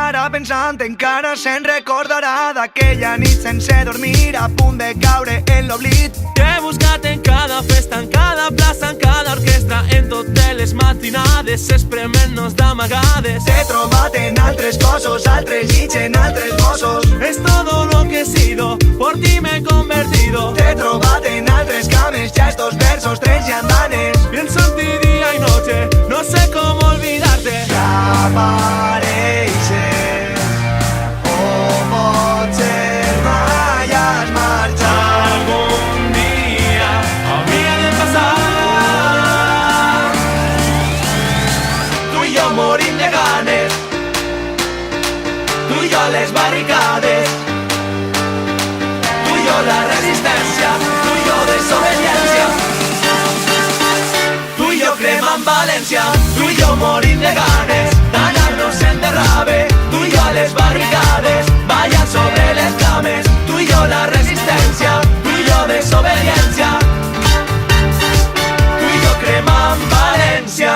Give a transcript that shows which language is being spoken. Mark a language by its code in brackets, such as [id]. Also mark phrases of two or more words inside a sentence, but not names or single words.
[ca] pensant, encara se'n recordarà d'aquella nit sense dormir, a punt de caure en l'oblit. T'he buscat en cada festa, en cada plaça, en cada orquestra, en totes les matinades, esprement-nos d'amagades. T'he trobat en altres cossos, altres llits, en altres gossos. [es] Es todo lo que he sido, por ti me he convertido. [ca] T'he trobat en altres cames, ja estos versos, trens i andanes. [es] Pienso en ti día y noche, no sé cómo olvidarte. [ca] Desapareixer, o potser mai has marxat. [es] Algún día habría de pasar. [ca] Tu i jo morim de ganes, tu i jo a les barricades, tu i jo la resistència, tu i jo desobediència. Tu i jo cremant València, tu i jo morim de ganes d'anar-nos en derrave, tu i jo a les barricades, ballant sobre les cames, tu i jo la resistència, tu i jo desobediència, tu i jo cremant València.